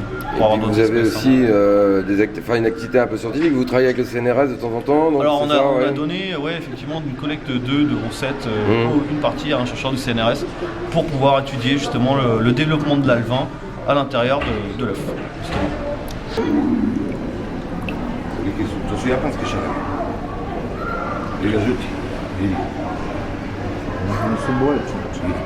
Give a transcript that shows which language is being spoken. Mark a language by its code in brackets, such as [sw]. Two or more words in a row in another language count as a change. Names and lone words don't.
[fr] Vous avez aussi une activité un peu scientifique, vous travaillez avec le CNRS de temps en temps? Donc alors on a donné effectivement une collecte de roussettes, une partie à un chercheur du CNRS pour pouvoir étudier justement le développement de l'alevin à l'intérieur de l'œuf. [hr] To su japanske šarene. Ili ga žuti? Vidi. Oni su boje, čovječ, vidi.